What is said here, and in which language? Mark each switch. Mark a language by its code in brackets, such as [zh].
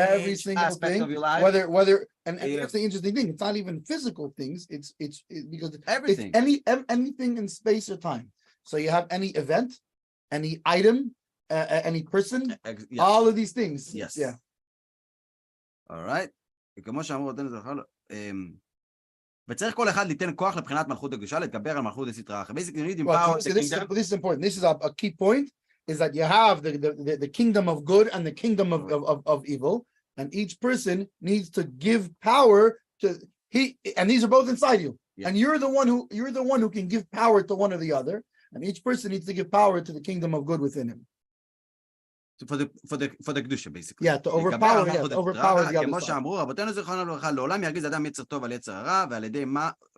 [en] every single aspect thing, of your life. Whether and here's the interesting thing. It's not even physical things. It's because everything. It's anything in space or time. So you have any event, any item, any person, all of these things. Yes. Yeah. All right. [he] כמו שאמרו אותנו זכר, וצריך כל אחד ליתן כוח לבחינת מלכות הקדושה, להתגבר על מלכות הסטרה אחרת. [en] Basically, you need to empower the kingdom. This is important. This is a key point, is that you have the kingdom of good and the kingdom of evil, and each person needs to give power to and these are both inside you. Yeah. And you're the one who can give power to one or the other, and each person needs to give power to the kingdom of good within him. For the kedusha, basically. Yeah, to overpower the other [he] כמו [en] side. [he] שאמרו רבותינו זיכרונם לברכה, לעולם ירגיז אדם יצר טוב על יצר הרע, ועל ידי מה?